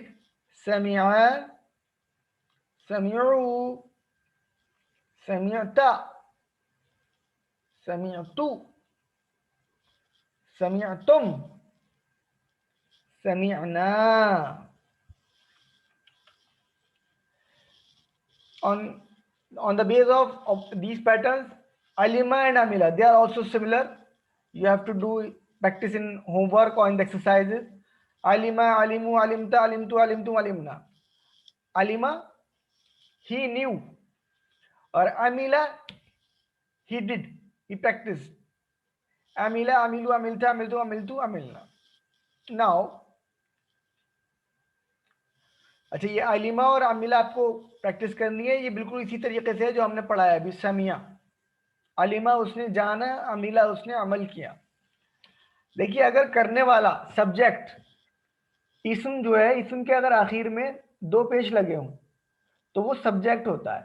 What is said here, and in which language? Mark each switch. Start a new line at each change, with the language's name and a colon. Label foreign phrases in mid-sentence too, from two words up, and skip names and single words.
Arabic: سمع سمعوا سمعت سمعت سمعتم سمعنا.
English: On the base of these patterns, alima and amila, they are also similar. You have to do practice in homework or in the exercises.
Arabic: علم علموا علمت علمت علمتم علمنا. Alima,
English: he knew. Or amila, he did, he practiced.
Arabic: عمل عملوا عملت عملت عملت عملنا.
English: Now,
Urdu: اچھا یہ عالمہ اور عاملہ آپ کو پریکٹس کرنی ہے. یہ بالکل اسی طریقے سے جو ہم نے پڑھایا ابھی. سمیع, عالمہ اس نے جانا, عاملہ اس نے عمل کیا. دیکھیے اگر کرنے والا سبجیکٹ اسم جو ہے, اسم کے اگر آخر میں دو پیش لگے ہوں تو وہ سبجیکٹ ہوتا ہے.